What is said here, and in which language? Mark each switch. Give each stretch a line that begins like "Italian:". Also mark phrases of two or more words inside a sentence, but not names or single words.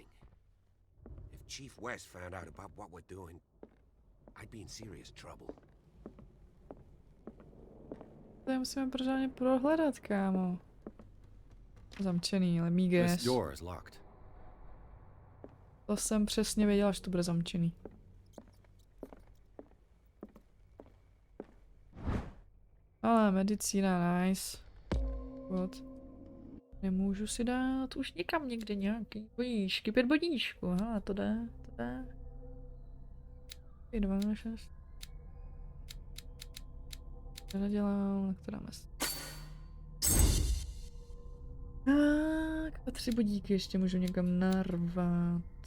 English: If Chief West found out about what we're doing, I'd be in serious trouble.
Czech: To musíme pořádně prohledat, kámo. Zamčený, ale
English: This míges. door is locked.
Czech: To jsem přesně věděla, že to bude zamčený. Ale medicína,
English: nice. What?
Czech: Nemůžu si dát už nikam někde nějaký bodíčky, 5 bodíčků, hele, to jde, to jde. 2, 6. To nedělám, tak to dáme. Tak, a 3 bodíky ještě můžu někam narvat.